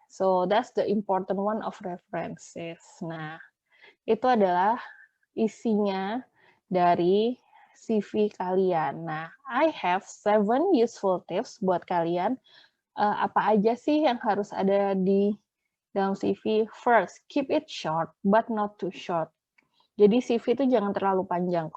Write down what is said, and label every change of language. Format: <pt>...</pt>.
<en>So that's the important one of references.</en> <id>Nah, itu adalah isinya dari CV kalian.</id> <en>Nah, I have 7 useful tips</en> <id>buat kalian. Apa aja sih yang harus ada di dalam CV?</id> <en>First, keep it short, but not too short.</en> <id>Jadi CV itu jangan terlalu panjang.</id>